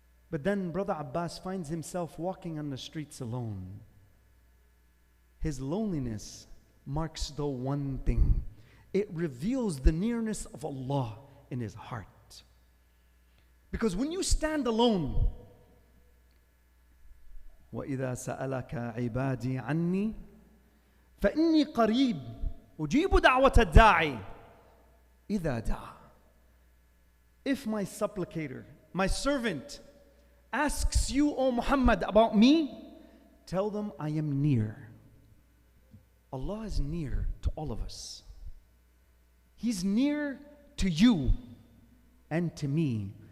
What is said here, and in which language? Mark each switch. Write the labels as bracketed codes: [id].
[en] But then Brother Abbas finds himself walking on the streets alone. His loneliness marks the one thing. It reveals the nearness of Allah in his heart. Because when you stand alone, [ar] وَإِذَا سَأَلَكَ عِبَادِي عَنِّي فَإِنِّي قَرِيبٌ أُجِيبُ دَعْوَةَ الدَّاعِ إِذَا دَعَى. [en] If my supplicator, my servant, asks you, O Muhammad, about me, tell them I am near. Allah is near to all of us. He's near to you and to me.